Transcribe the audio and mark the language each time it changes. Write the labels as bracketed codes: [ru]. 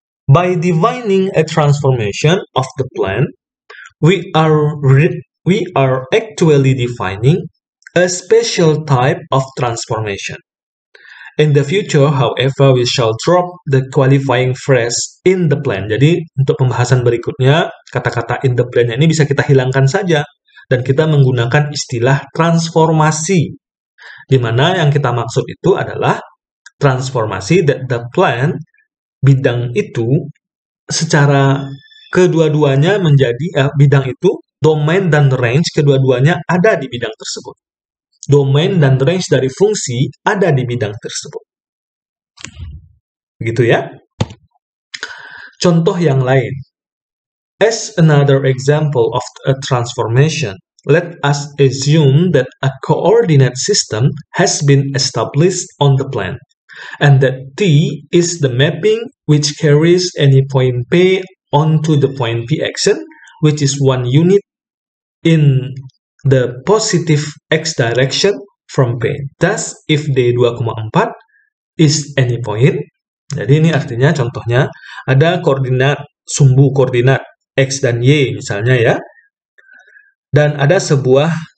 [en] By defining a transformation of the plane, we are actually defining a special type of transformation. In the future, however, we shall drop the qualifying phrase in the plane. [id] Jadi, untuk pembahasan berikutnya, kata-kata [en] in the plane [id] ini bisa kita hilangkan saja. Dan kita menggunakan istilah transformasi. Di mana yang kita maksud itu adalah transformasi [en] that the plane, [id] bidang itu, secara kedua-duanya menjadi, bidang itu, domain dan range kedua-duanya ada di bidang tersebut. Domain dan range dari fungsi ada di bidang tersebut. Begitu ya. Contoh yang lain. [en] As another example of a transformation, let us assume that a coordinate system has been established on the plane, and that T is the mapping which carries any point P onto the point P action, which is one unit in the positive x direction from P. Thus, if D 2,4 is any point, [id] jadi ini artinya contohnya ada koordinat, sumbu koordinat x dan y misalnya ya, dan ada sebuah